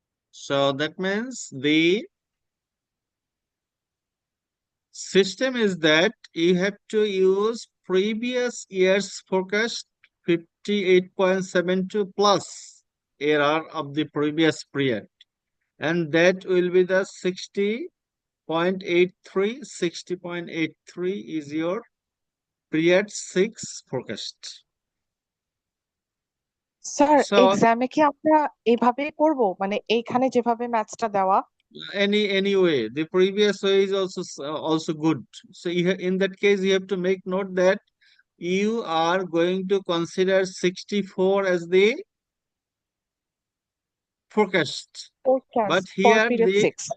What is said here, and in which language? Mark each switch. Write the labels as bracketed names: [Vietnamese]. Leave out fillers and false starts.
[English] So that means the system is that you have to use previous year's forecast 58.72 plus error of the previous period, and that will be the 60.83. 60.83 is your period 6 forecast. [Bangla] Sir [English] So [Bangla] এক্সামে কি আমরা এইভাবে করব, মানে এইখানে যেভাবে ম্যাথসটা দেওয়া? [English] anyway, the previous way is also good. So in that case, you have to make note that you are going to consider 64 as the forecast. But Forecast for here period 6.